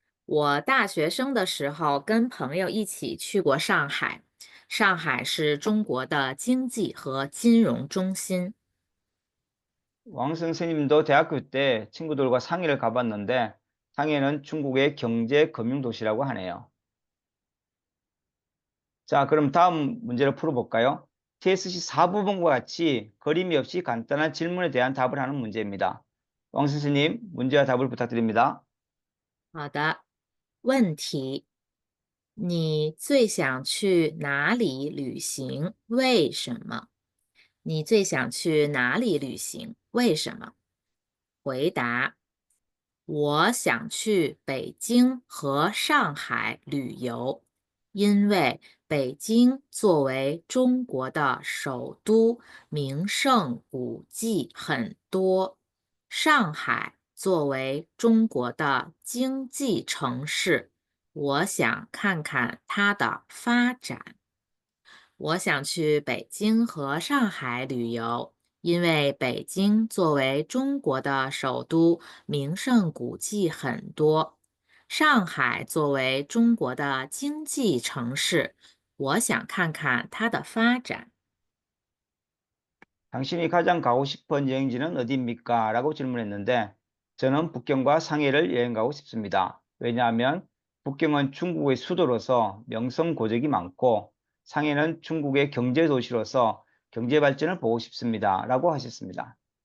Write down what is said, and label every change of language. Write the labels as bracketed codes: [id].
[zh] 我大学生的时候跟朋友一起去过上海。上海是中国的经济和金融中心。 [ko] 왕 선생님도 대학교 때 친구들과 상해를 가봤는데 상해는 중국의 경제 금융 도시라고 하네요. 자, 그럼 다음 문제를 풀어볼까요? TSC 4부분과 같이 그림이 없이 간단한 질문에 대한 답을 하는 문제입니다. 왕 선생님, 문제와 답을 부탁드립니다. [zh] 好的，问题：你最想去哪里旅行？为什么？你最想去哪里旅行？为什么？回答：我想去北京和上海旅游，因为北京作为中国的首都，名胜古迹很多。上海作为中国的经济城市，我想看看它的发展。我想去北京和上海旅游，因为北京作为中国的首都，名胜古迹很多。上海作为中国的经济城市，我想看看它的发展。 [ko] 당신이 가장 가고 싶은 여행지는 어디입니까? 라고 질문했는데 저는 북경과 상해를 여행 가고 싶습니다. 왜냐하면 북경은 중국의 수도로서 명성고적이 많고 상해는 중국의 경제도시로서 경제발전을 보고 싶습니다. 라고 하셨습니다.